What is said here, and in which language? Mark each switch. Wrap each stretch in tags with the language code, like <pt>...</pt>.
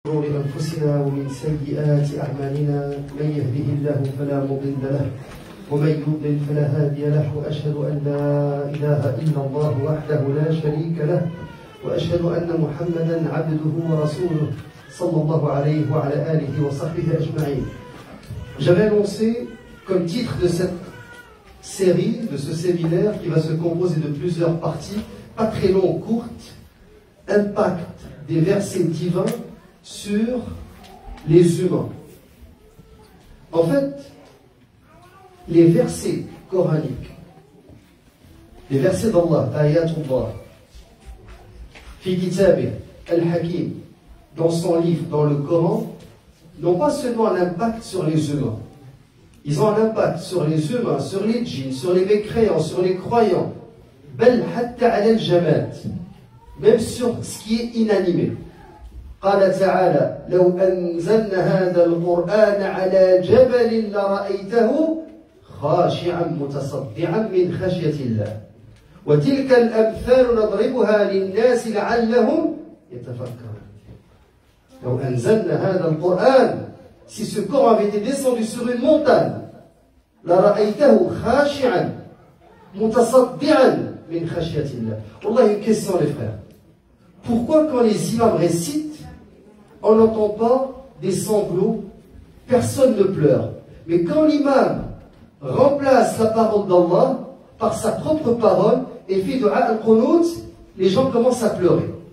<ar>شرور أنفسنا ومن سيئات أعمالنا من يهده الله فلا مضل له ومن يضلل فلا هادي له وأشهد أن لا إله إلا الله وحده لا شريك له وأشهد أن محمدا عبده ورسوله صلى الله عليه وعلى آله وصحبه أجمعين.</ar> <fr>J'avais annoncé comme titre de cette série, de ce séminaire qui va se composer de plusieurs parties, pas très longues, courtes, impact des versets divins sur les humains. En fait, les versets coraniques, les versets d'Allah,</fr> <ar>ayatullah, fi kitabih, al-hakim,</ar> <fr>dans son livre, dans le Coran, n'ont pas seulement un impact sur les humains. Ils ont un impact sur les humains, sur les djinns, sur les mécréants, sur les croyants.</fr> <ar>Bel hatta ala al-jamad,</ar> <fr>même sur ce qui est inanimé.</fr> <ar>قال تعالى لو أنزلنا هذا القرآن على جبل لرأيته خاشعا متصدعا من خشية الله وتلك الأمثال نضربها للناس لعلهم يتفكرون. لو أنزلنا هذا القرآن,</ar> <fr>si ce Coran avait été descendu sur une montagne,</fr> <ar>لرأيته خاشعا متصدعا من خشية الله.</ar> <fr>Wallah, une question les frères. Pourquoi quand les imams récitent, on n'entend pas des sanglots, personne ne pleure. Mais quand l'imam remplace la parole d'Allah par sa propre parole et fait dua al-qunut, les gens commencent à pleurer.</fr>